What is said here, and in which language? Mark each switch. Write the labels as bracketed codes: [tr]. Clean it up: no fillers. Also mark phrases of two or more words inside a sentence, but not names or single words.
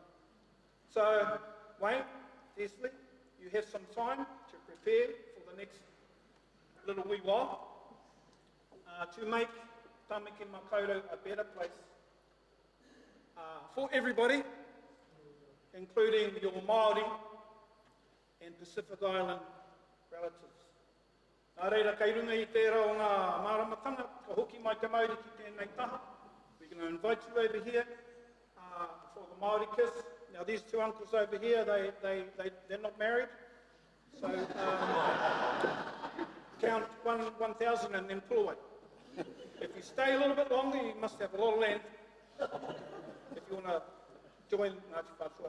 [en] So, Wayne, Leslie, you have some time to prepare for the next little wee while to make Tamaki Makaurau a better place for everybody, including your Māori and Pacific Island relatives. [mi] Nā reira, kei runga i tērā o ngā māramatanga, ka hoki mai te Māori ki tēnei taha. [en] We're going to invite you over here for the Māori kiss. Now these two uncles over here, they're not married. So count 1,000 and then pull away. If you stay a little bit longer, you must have a lot of land. If you want to join Ngāti Whātua.